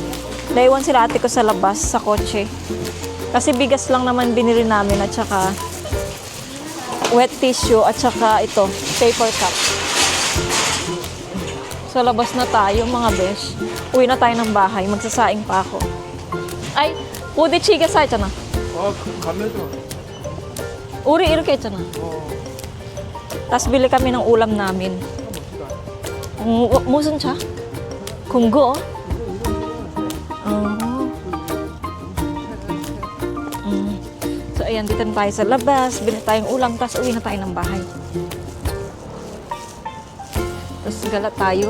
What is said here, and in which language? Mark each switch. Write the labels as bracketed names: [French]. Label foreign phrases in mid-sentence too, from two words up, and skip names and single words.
[Filipino] Naiwan sila ate ko sa labas, sa kotse. Kasi bigas lang naman binili namin at saka [English] wet tissue [Filipino] at saka ito, [English] paper cup. [Filipino] So, Sa labas na tayo, mga besh. Uwi na tayo ng bahay. Magsasaing pa ako. Ay, [Korean] 부딪히겠어 했잖아. 가면서. 우리 이렇게 했잖아. [Filipino] Tapos bili kami ng ulam namin. [Korean] 무슨 차? kumgo. [Filipino] So, ayan, dito na tayo sa labas. Bili tayong ulam, tapos uwi na tayo ng bahay. Tapos gala tayo.